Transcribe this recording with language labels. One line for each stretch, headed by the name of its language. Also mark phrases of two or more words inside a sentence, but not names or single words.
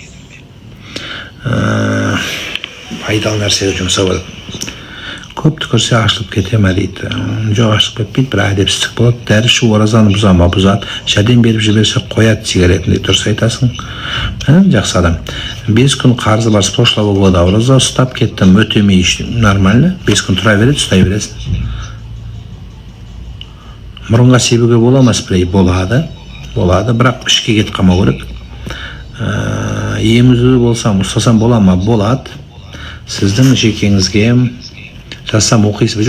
Kazakh: Пайдалы нәрсеге жұмсау керек. Көп түкірсе ашылып кете ме дейді. Жоқ, ашылып кетпейді, бір әдепсіздік болады. Дәрі ішу оразаны бұза ма? Бұзады. Жәрдем беріп жіберсе қояды сигаретінде. Дұрыс айтасың. Жақсы адам. 5 күн қарызы бар,
Russian: с прошлого года
Kazakh: ораза ұстап кеттім, өтемей нормально. 5 күн тұра береді, ұстай бересің. Мұрынға себуге бола ма спрей? Болады, бірақ ішке кетіп қалмау керек. Емізу болсам, ұстасам бола ма? Болады. Сіздің жекеңізге жазсам оқисыз ба?